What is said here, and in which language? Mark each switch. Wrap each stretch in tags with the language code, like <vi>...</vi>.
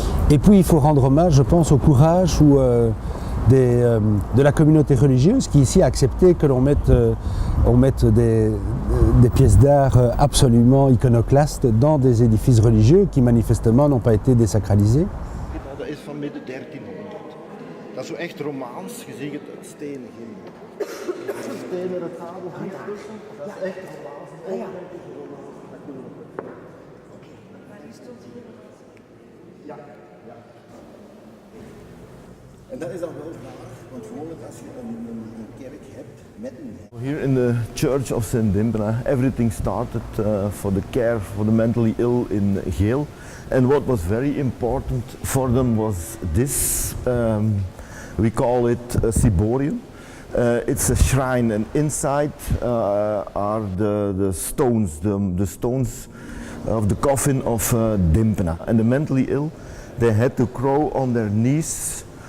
<fr>Et puis il faut rendre hommage, je pense, au courage de la communauté religieuse qui ici a accepté que l'on mette des pièces d'art absolument iconoclastes dans des édifices religieux qui manifestement n'ont pas été désacralisés.</fr> <nl>Dat is van midden 1300. Dat is zo echt romaans, je ziet het stenen. Stenen met het zadel hier tussen, dat is echt romaans. Ja. En dat is dan wel raar, want gewoonlijk als je een kerk hebt met een...</nl> <en>Here in the Church of St. Dimpena, everything started for the care for the mentally ill in Geel. And what was very important for them was this, we call it a ciborium. It's a shrine, and inside are the stones, the stones of the coffin of Dimpena. And the mentally ill, they had to crawl on their knees</en>